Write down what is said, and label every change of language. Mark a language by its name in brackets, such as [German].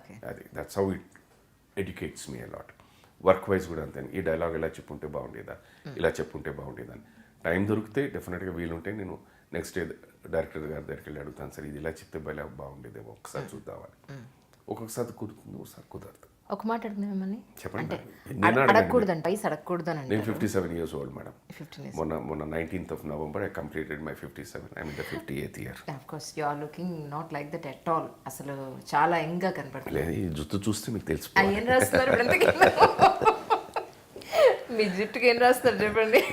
[Telugu] అది [English] That's how it educates me a lot. [Telugu] Work wise కూడా అంతే, ఈ డైలాగ్ ఇలా చెప్పుంటే బాగుండేదా, ఇలా చెప్పుంటే బాగుండేదని. టైం దొరికితే డెఫినెట్గా వీలుంటే నేను నెక్స్ట్ డే డైరెక్టర్ గారి దగ్గరికి వెళ్ళి అడుగుతాను, సార్ ఇది ఇలా చెప్తే బాగుండేదేమో ఒకసారి చూద్దామని. ఒక్కొక్కసారి కుదురుతుంది, ఒకసారి కుదరదు. ఒక మాట అడిగిన మిమ్మల్ని, చెప్పండి. అడగకూడదంట, పైసా అడగకూడదని. నేను [English] 57 years old [Telugu] మేడం. మొన్న [English] 19th of November I completed my 57. I'm in the 58th year. Of course you are looking not like that at all. [Telugu] అసలు చాలా యంగ్గా కనపడుతుంది. లేదు, ఈ జుట్టు చూస్తే మీకు తెలిసిపోతుంది. ఏం రాస్తున్నారు మీ జుట్టుకి ఏం రాస్తారు చెప్పండి.